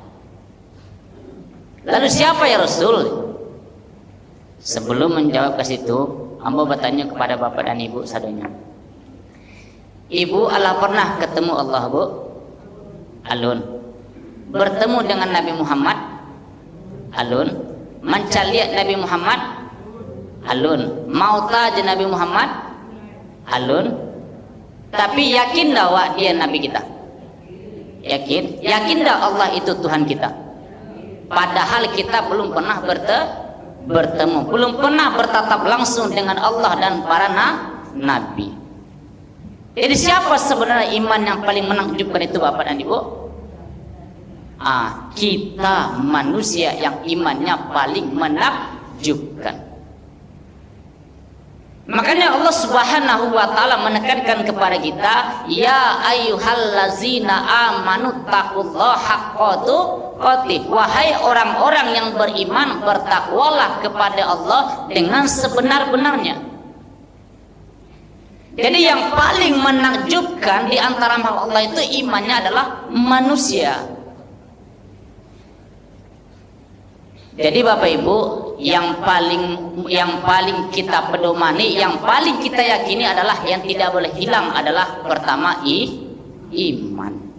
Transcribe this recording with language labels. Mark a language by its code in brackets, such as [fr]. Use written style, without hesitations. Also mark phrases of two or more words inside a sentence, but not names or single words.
[id] Lalu siapa ya Rasul? Sebelum menjawab ke situ, hamba bertanya kepada bapak dan ibu sadonya. Ibu Allah pernah ketemu Allah, Bu? Alun. Bertemu dengan Nabi Muhammad? [min] Alun. Mencaliat Nabi Muhammad? Alun. Mau taja Nabi Muhammad? Alun. Tapi yakin dah wak dia Nabi kita? [id] Yakin? Yakin dah Allah itu Tuhan kita? Padahal kita belum pernah bertemu, belum pernah bertatap langsung dengan Allah dan para nabi. Jadi siapa sebenarnya iman yang paling menakjubkan itu Bapak dan Ibu? Kita manusia yang imannya paling menakjubkan. Makanya Allah [ar] Subhanahu wa taala [id] menekankan kepada kita, [ar] ya ayyuhallazina amanu taqullaha haqqa tuqatih. [id] Wahai orang-orang yang beriman, bertakwalah kepada Allah dengan sebenar-benarnya. Jadi yang paling menakjubkan di antara makhluk Allah itu imannya adalah manusia. Jadi Bapak Ibu, yang paling kita pedomani, yang paling kita yakini adalah yang tidak boleh hilang adalah pertama iman.